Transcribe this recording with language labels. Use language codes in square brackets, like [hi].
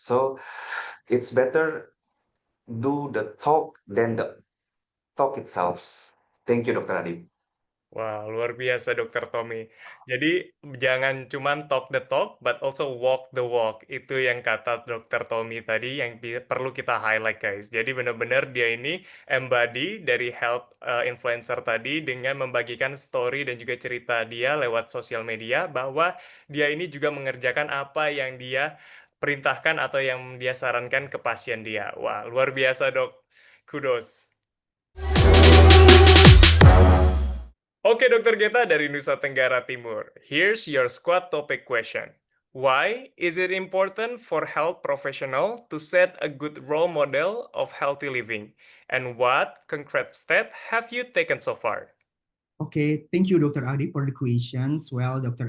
[en] So it's better do the talk than the talk itself. Thank you, Dr. Adib. [id] Wah, luar biasa Dr. Tommy. Jadi jangan cuman [en] talk the talk, but also walk the walk. [id] Itu yang kata Dr. Tommy tadi yang perlu kita highlight guys. Jadi benar-benar dia ini embody dari health influencer tadi dengan membagikan story dan juga cerita dia lewat sosial media bahwa dia ini juga mengerjakan apa yang dia perintahkan atau yang dia sarankan ke pasien dia. Wah, luar biasa dok. Kudos. Oke, Dr. Geta dari Nusa Tenggara Timur. [en] Here's your squad topic question. Why is it important for health professional to set a good role model of healthy living? And what concrete step have you taken so far? Okay, thank you, Dr. Adib, for the questions. Well, Dr.